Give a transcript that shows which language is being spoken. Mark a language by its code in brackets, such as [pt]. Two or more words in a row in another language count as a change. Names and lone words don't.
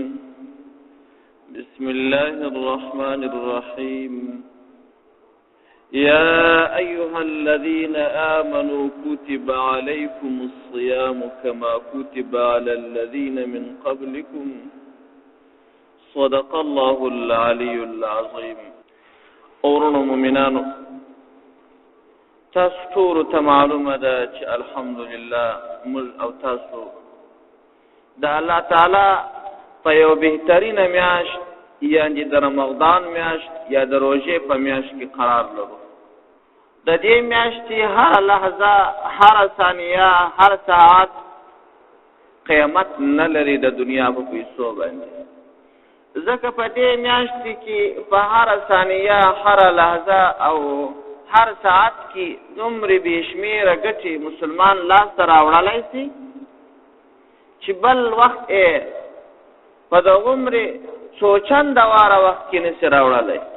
[ar] بسم الله الرحمن الرحيم. يا أيها الذين آمنوا كتب عليكم الصيام كما كتب على الذين من قبلكم صدق الله العلي العظيم. [ps] اورونو مومنانو تاسو ټول ته معلومه ده چې الحمدلله موږ او تاسو د الله تعالی په یو بهترینه میاشت یعنی د رمضان میاشت یا د روژې په میاشت کې قرار لرو. د دې میاشتې هر لحظه، هر ثانیه، هر ساعت قیامت نه لري د دنیا په پیسو باندې. ځکه په دې میاشت کې په هر ثانیه، هر لحظه او هر ساعت کې دومره بې شمېره ګټې مسلمان لاس ته راوړلی شي چې بل وخت په دغومره څو چنده واره وخت کې نشي راوړلی.